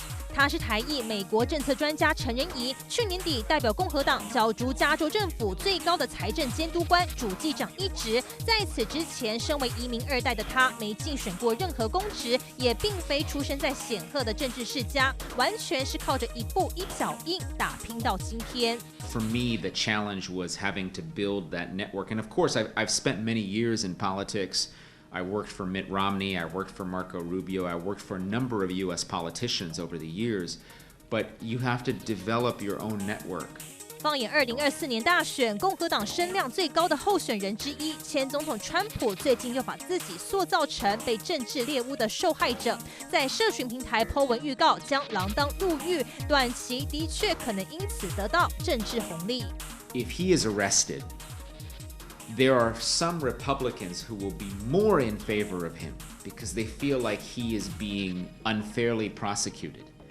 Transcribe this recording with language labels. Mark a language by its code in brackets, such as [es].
[zh] 他是台裔美国政策专家陈仁宜，去年底代表共和党角逐加州政府最高的财政监督官主计长一职。在此之前，身为移民二代的他，没竞选过任何公职，也并非出身在显赫的政治世家，完全是靠着一步一脚印打拼到今天。 [en] For me, the challenge was having to build that network, and of course, I've spent many years in politics. I worked for Mitt Romney, I worked for Marco Rubio, I worked for a number of U.S. politicians over the years, but you have to develop your own network. [zh] 放眼2024年大选，共和党声量最高的候选人之一，前总统川普最近又把自己塑造成被政治猎巫的受害者，在社群平台 po 文预告将锒铛入狱，短期的确可能因此得到政治红利。 [en] If he is arrested, there are some Republicans who will be more in favor of him because they feel like he is being unfairly prosecuted.